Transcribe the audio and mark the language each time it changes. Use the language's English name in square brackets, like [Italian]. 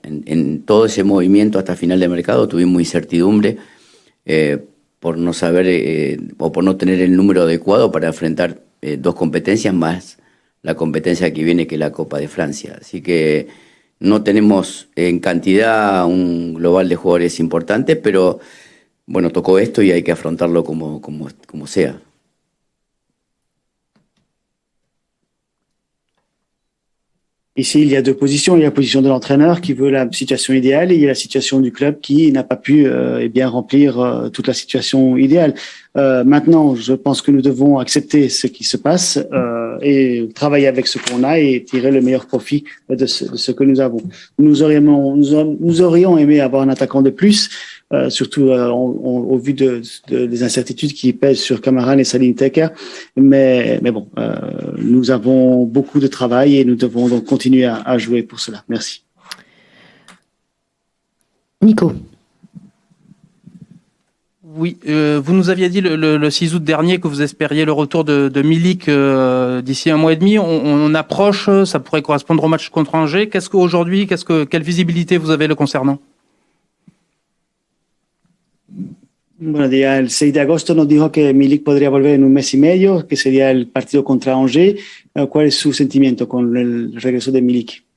[Spanish] En todo ese movimiento hasta final de mercado tuvimos incertidumbre por no saber o por no tener el número adecuado para enfrentar dos competencias más la competencia que viene, que es la Copa de Francia. Así que no tenemos en cantidad un global de jugadores importante, pero bueno, tocó esto y hay que afrontarlo como sea. [French] Ici, il y a deux positions. Il y a la position de l'entraîneur qui veut la situation idéale et il y a la situation du club qui n'a pas pu remplir toute la situation idéale. Maintenant, je pense que nous devons accepter ce qui se passe et travailler avec ce qu'on a et tirer le meilleur profit de ce que nous avons. Nous aurions aimé avoir un attaquant de plus, surtout au vu des incertitudes qui pèsent sur Kamaran et Salim Teker. Mais bon, nous avons beaucoup de travail et nous devons donc continuer à jouer pour cela. Merci. Nico. Oui, vous nous aviez dit le 6 août dernier que vous espériez le retour de Milik d'ici un mois et demi. On approche, ça pourrait correspondre au match contre Angers. Quelle visibilité vous avez le concernant? [Spanish] Bueno, el 6 de agosto nos dijo que Milik podría volver en un mes y medio, que sería el partido contra Angers. ¿Cuál es su sentimiento con el regreso de Milik?